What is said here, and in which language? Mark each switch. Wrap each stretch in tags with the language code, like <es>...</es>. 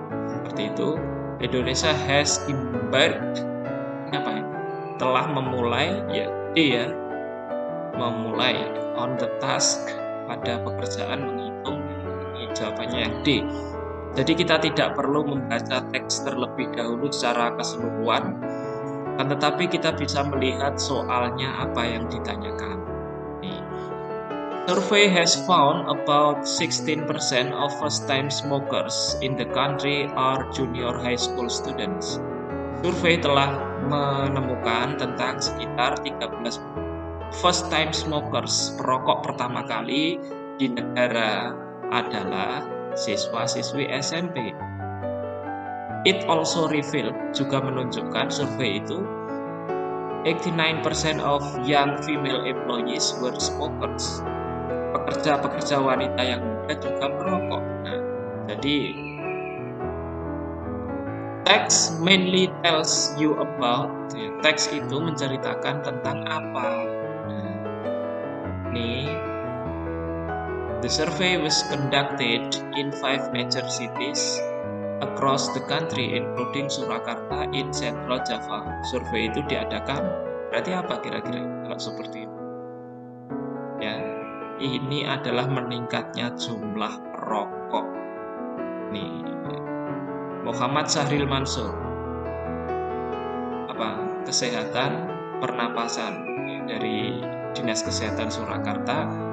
<id>Seperti itu.</id> <en>Indonesia has embarked,</en> <id>telah memulai ya, D ya, memulai</id> <en>on the task,</en> <id>pada pekerjaan menghitung. Ini jawabannya yang D. Jadi kita tidak perlu membaca teks terlebih dahulu secara keseluruhan, tetapi kita bisa melihat soalnya apa yang ditanyakan. Nih.</id> <en>Survey has found about 16% of first-time smokers in the country are junior high school students.</en> <id>Survei telah menemukan tentang sekitar 13</id> <en>first time smokers,</en> <id>perokok pertama kali di negara adalah siswa-siswi SMP.</id> <en>It also revealed,</en> <id>juga menunjukkan survei itu</id> <en>89% of young female employees were smokers.</en> <id>Pekerja-pekerja wanita yang muda juga merokok. Nah, jadi</id> <en>text mainly tells you about,</en> <id>teks itu menceritakan tentang apa.</id> <en>The survey was conducted in 5 major cities across the country including Surakarta in Central Java.</en> <id>Survei itu diadakan, berarti apa kira-kira kalau seperti ini? Ya, ini adalah meningkatnya jumlah perokok. Nih, Muhammad Sahril Mansur, kesehatan pernapasan dari Dinas Kesehatan Surakarta.</id>